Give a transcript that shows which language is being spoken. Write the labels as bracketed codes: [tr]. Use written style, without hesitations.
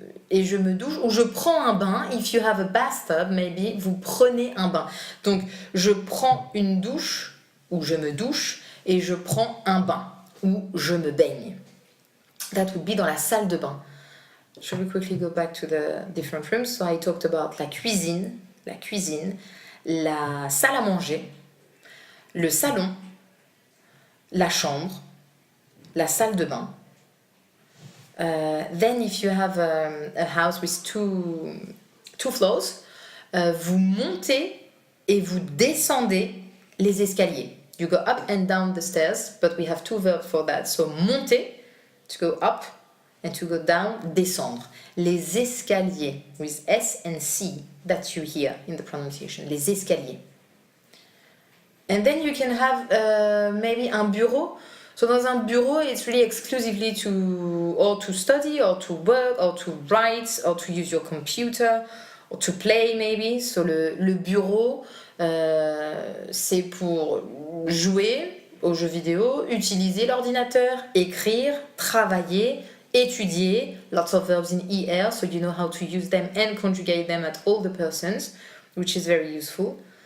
[fr] Et je me douche ou je prends un bain. [en] If you have a bathtub, maybe [fr] vous prenez un bain. Donc je prends une douche ou je me douche et je prends un bain ou je me baigne. [en] That would be [fr] dans la salle de bain. [en] Shall we quickly go back to the different rooms? So I talked about [fr] la cuisine, la salle à manger, le salon, la chambre, la salle de bain, [en] Then if you have a house with two floors, [fr] vous montez et vous descendez les escaliers. [en] You go up and down the stairs, but we have two verbs for that. So monter, to go up, and to go down, descendre. Les escaliers, with S and C, that you hear in the pronunciation. Les escaliers. And then you can have maybe un bureau. So dans un bureau, it's really exclusively to study, or to work, or to write, or to use your computer, or to play maybe. [fr] So le bureau, c'est pour jouer aux jeux vidéo, utiliser l'ordinateur, écrire, travailler, étudier. [en] Lots of verbs in ER, so you know how to use them and conjugate them at all the persons, which is very useful.